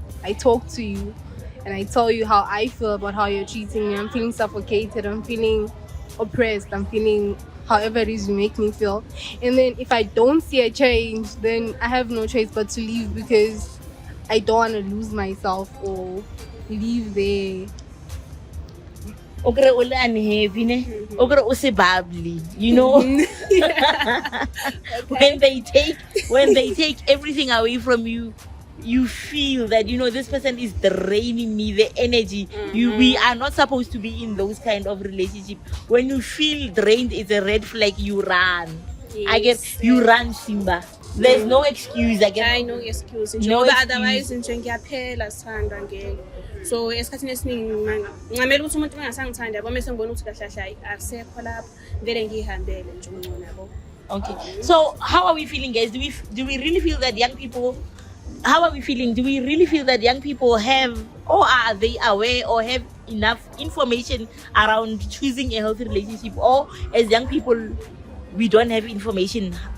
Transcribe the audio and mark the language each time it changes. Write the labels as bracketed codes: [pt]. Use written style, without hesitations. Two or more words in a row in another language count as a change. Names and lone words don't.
[en] I talk to you and I tell you how I feel about how you're treating me. I'm feeling suffocated, I'm feeling oppressed, I'm feeling however it is you make me feel. And then if I don't see a change, then I have no choice but to leave, because I don't want to lose myself or leave there. [tn] Okre ole unhappy ne okre o se bubbly, [en] when they take everything away from you, you feel that this person is draining me the energy. We are not supposed to be in those kind of relationship. When you feel drained, it's a red flag. You run. Yes. I guess you run, Simba. There's no excuse. I no excuse. No excuse. [zu] Otherwise ngiyaphela sithanda ngeke. So esikhathini esiningi ngamela ukuthi umuntu engasangithandi yabo mase ngibona ukuthi kahle kahle akusekho lapho vele ngihambele nje ungcono yabo. [en] Okay. So how are we feeling, guys? Do we really feel that young people, how are we feeling? Do we really feel that young people have, or are they aware or have enough information around choosing a healthy relationship, or as young people we don't have information?